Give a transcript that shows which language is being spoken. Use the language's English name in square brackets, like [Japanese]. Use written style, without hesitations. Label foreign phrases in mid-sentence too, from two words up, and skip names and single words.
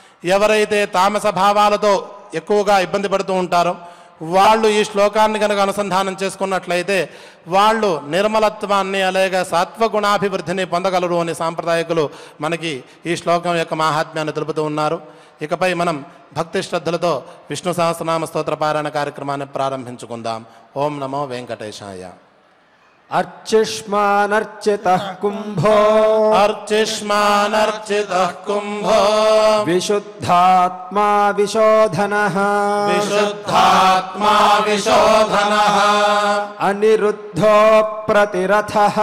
[Telugu] ఎవరైతే తామస భావాలతో ఎక్కువగా ఇబ్బంది పడుతూ ఉంటారో వాళ్ళు ఈ శ్లోకాన్ని కనుక అనుసంధానం చేసుకున్నట్లయితే వాళ్ళు నిర్మలత్వాన్ని అలాగే సత్వగుణాభివృద్ధిని పొందగలరు అని సాంప్రదాయకులు మనకి ఈ శ్లోకం యొక్క మాహాత్మ్యాన్ని తెలుపుతూ ఉన్నారు. ఇకపై మనం భక్తి శ్రద్ధలతో విష్ణు సహస్రనామ స్తోత్ర పారాయణ కార్యక్రమాన్ని ప్రారంభించుకుందాం. [Sanskrit] ఓం నమో వెంకటేశాయ. अर्चिष्मानर्चितः कुम्भो अर्चिष्मानर्चितः कुम्भो विशुद्धात्मा विशोधनः विशुद्धात्मा विशोधनः अनिरुद्धो प्रतिरथः